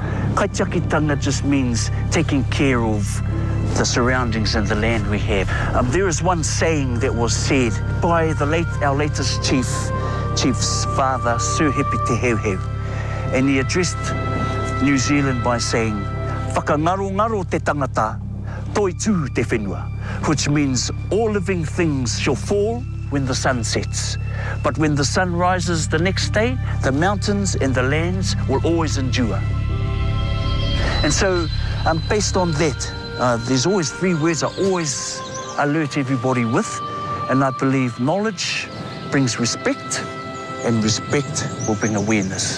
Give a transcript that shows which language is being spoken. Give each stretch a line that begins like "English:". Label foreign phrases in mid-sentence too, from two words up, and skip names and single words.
English: Kaitiakitanga just means taking care of the surroundings and the land we have. There is one saying that was said by our latest chief's father, Sir Hepi Te Heuheu, and he addressed New Zealand by saying,
Māori: "Whakangaro te tangata, toi tū te whenua,"
English: which means all living things shall fall when the sun sets. But when the sun rises the next day, the mountains and the lands will always endure. And so, based on that, there's always three words I always alert everybody with, and I believe knowledge brings respect, and respect will bring awareness.